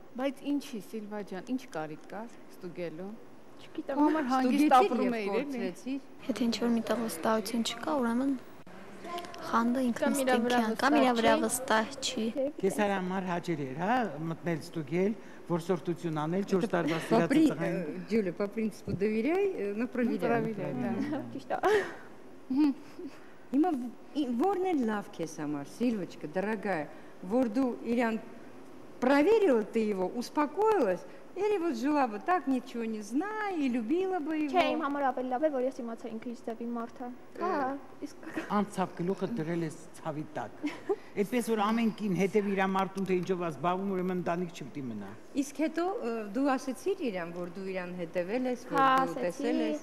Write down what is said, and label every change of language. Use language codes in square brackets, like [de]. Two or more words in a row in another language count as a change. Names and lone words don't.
[hy] Բայց ինչի, Սիլվա ջան, ինչ կարիք կար ստուգելու։ Չգիտեմ։ Համար հանգիստ ապրում էիր, էլի։ կորցրեցիր։ Եթե ինչ-որ միտեղ վստահություն չկա, ուրեմն խանդը ինքնից Կամ իրա վրա կամ իրա վրա վստահ վստահ չի։ Քեզ համար հաճելի էր, հա, մտնել ստուգել, որսորդություն անել 4 տարվա По սիրած տղային։ [ru] Джуля, по принципу доверяй, но проверяй։ [hy] Ճիշտ է։ Հիմա որն է լավ քեզ համար, [ru] Сильвочка, дорогая, [hy] որ դու իրան [ru] проверила ты его, успокоилась, или вот жила бы так, ничего не зная, и любила бы его։ [hy] Չէ, իմ համար ավելի լավ է, որ ես իմացա ինքը ինչ ձևի մարդ է։ Հա, իսկ Անցավ գլուխը դրել ես ցավի տակ։ Այդպես որ ամենքին հետև իր մարդուն թե ինչով է զբաղվում, ուրեմն ընտանիք չպետք է մնա։ Իսկ հետո դու ասեցիր իրան, որ դու իրան հետևել ես, որ հա, դու տեսել ես։